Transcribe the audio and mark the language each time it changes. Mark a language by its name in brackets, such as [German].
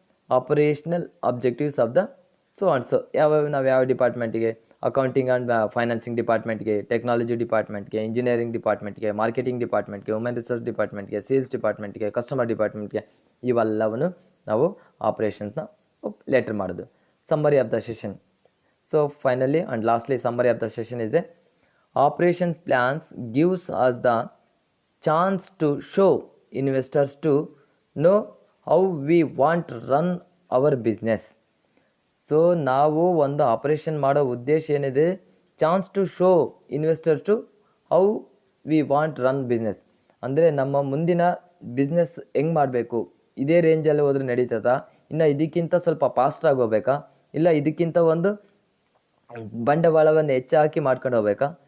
[Kannada] Operational objectives of the so and so ನಾವು ಯಾವ ಡಿಪಾರ್ಟ್ಮೆಂಟಿಗೆ, accounting and financing ಡಿಪಾರ್ಟ್ಮೆಂಟ್ಗೆ, technology ಡಿಪಾರ್ಟ್ಮೆಂಟ್ಗೆ, engineering ಡಿಪಾರ್ಟ್ಮೆಂಟ್ಗೆ, marketing ಡಿಪಾರ್ಟ್ಮೆಂಟ್ಗೆ, human resource ಡಿಪಾರ್ಟ್ಮೆಂಟ್ಗೆ, sales ಡಿಪಾರ್ಟ್ಮೆಂಟ್ಗೆ, customer ಡಿಪಾರ್ಟ್ಮೆಂಟ್ಗೆ, ಇವೆಲ್ಲವನ್ನು ನಾವು ಆಪರೇಷನ್ಸ್ನ letter ಮಾಡೋದು. [English] Summary of the session. So finally and lastly summary of the session is a operations plans gives us the chance to show investors to know how we want to run our business. ಸೊ [Kannada] ನಾವು ಒಂದು operation ಮಾಡೋ ಉದ್ದೇಶ ಏನಿದೆ, [English] Chance to show investor to how we want run business. [Kannada] ಅಂದರೆ ನಮ್ಮ ಮುಂದಿನ business ಹೆಂಗೆ ಮಾಡಬೇಕು, ಇದೇ ರೇಂಜಲ್ಲಿ ಹೋದ್ರೆ ನಡೀತದಾ, ಇನ್ನು ಇದಕ್ಕಿಂತ ಸ್ವಲ್ಪ ಫಾಸ್ಟಾಗಿ ಹೋಗ್ಬೇಕಾ, ಇಲ್ಲ ಇದಕ್ಕಿಂತ ಒಂದು ಬಂಡವಾಳವನ್ನು ಹೆಚ್ಚು ಹಾಕಿ ಮಾಡ್ಕೊಂಡು ಹೋಗ್ಬೇಕಾ.